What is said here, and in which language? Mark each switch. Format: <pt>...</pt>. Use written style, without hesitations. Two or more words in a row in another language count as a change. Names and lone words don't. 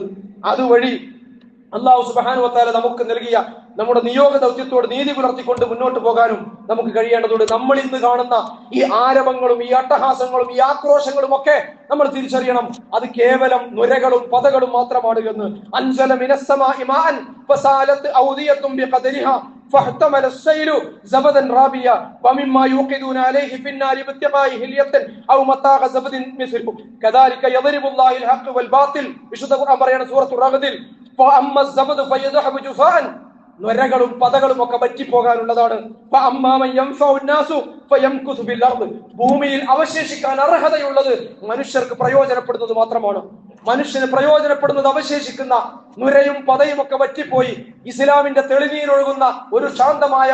<ml>അതുവഴി അല്ലാഹു</ml> <ar>سبحانه وتعالى</ar> <ml>നമുക്ക് നൽകിയ നമ്മുടെ നിയോഗ ദൗത്യത്തോട് നീതി പുലർത്തിക്കൊണ്ട് മുന്നോട്ട് പോകാനും നമുക്ക് കഴിയേണ്ടതുണ്ട്. നമ്മൾ ഇന്ന് കാണുന്ന ഈ ആരവങ്ങളും ഈ അട്ടഹാസങ്ങളും ഈ ആക്രോശങ്ങളും ഒക്കെ നമ്മൾ തിരിച്ചറിയണം, അത് കേവലം നുരകളും പതകളും മാത്രമാണ് എന്ന്.</ml> <ar>أنزل من السماء ماء فسالت أودية بقدرها فاحتمل السيل زبدا رابيا ومما يوقدون عليه في النار ابتغاء حلية او متاع زبد مثله كذلك يضرب الله الحق والباطل.</ar> <ml>വിശുദ്ധ ഖുർആൻ പറയുന്ന സൂറത്തുർ റഅദിൽ,</ml> <ar>فاما الزبد فيذهب جفاء,</ar> <ml>നുരകളും പതകളും ഒക്കെ പറ്റിപ്പോകാനുള്ളതാണ്. ഭൂമിയിൽ അവശേഷിക്കാൻ അർഹതയുള്ളത് മനുഷ്യർക്ക് പ്രയോജനപ്പെടുന്നത് മാത്രമാണ്. മനുഷ്യന് പ്രയോജനപ്പെടുന്നത് അവശേഷിക്കുന്ന നുരയും പതയും ഒക്കെ പറ്റിപ്പോയി ഇസ്ലാമിന്റെ തെളിനീരൊഴുകുന്ന ഒരു ശാന്തമായ,</ml>